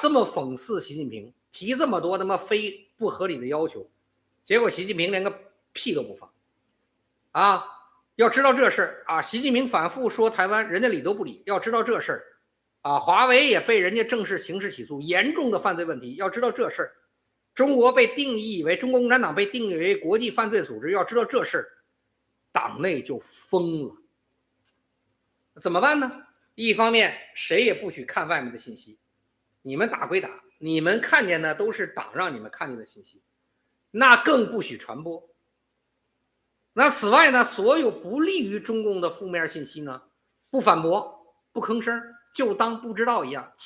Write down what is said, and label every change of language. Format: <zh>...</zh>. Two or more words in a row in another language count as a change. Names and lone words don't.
<zh>這麼諷刺習近平，提這麼多他媽非不合理的要求，結果習近平連個屁都不放要知道這事習近平反覆說台灣人家理都不理，要知道這事華為也被人家正式刑事起訴，嚴重的犯罪問題，要知道這事中國被定義為中國共產黨被定義為國際犯罪組織，要知道這事黨內就瘋了。怎麼辦呢？一方面誰也不許看外面的信息，你們打歸打，你們看見的都是黨讓你們看見的信息，那更不許傳播。那此外呢，所有不利於中共的負面信息呢，不反駁不吭聲，就當不知道一樣。</zh>